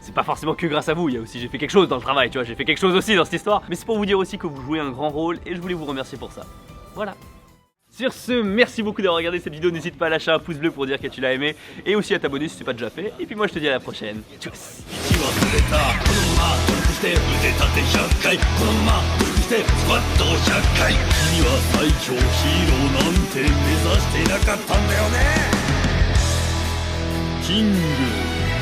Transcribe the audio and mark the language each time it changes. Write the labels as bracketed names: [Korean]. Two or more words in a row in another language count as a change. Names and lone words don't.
[French] C'est pas forcément que grâce à vous, il y a aussi j'ai fait quelque chose dans le travail, tu vois, j'ai fait quelque chose aussi dans cette histoire. Mais c'est pour vous dire aussi que vous jouez un grand rôle et je voulais vous remercier pour ça. Voilà. Sur ce, merci beaucoup d'avoir regardé cette vidéo, n'hésite pas à lâcher un pouce bleu pour dire que tu l'as aimé et aussi à t'abonner si c'est pas déjà fait. Et puis moi je te dis à la prochaine. Tchuss. [Japanese] スパッと100回君は最強ヒーローなんて目指してなかったんだよねキング